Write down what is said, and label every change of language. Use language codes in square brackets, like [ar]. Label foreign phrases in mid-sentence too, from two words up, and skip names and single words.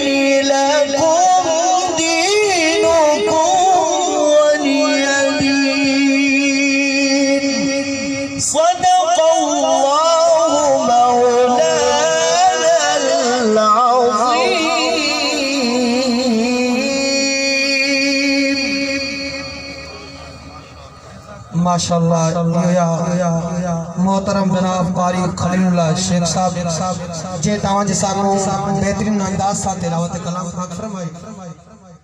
[ar] لكم دينكم ولي دين. صدق الله مولانا العظيم. [sd] माशाअल्लाह मोहतरम जनाब कारी खलीलुल्लाह शेख साहब जे तव्हांजे साम्हूं बेहतरीन अंदाज़ सां तिलावत कलाम फरमाई।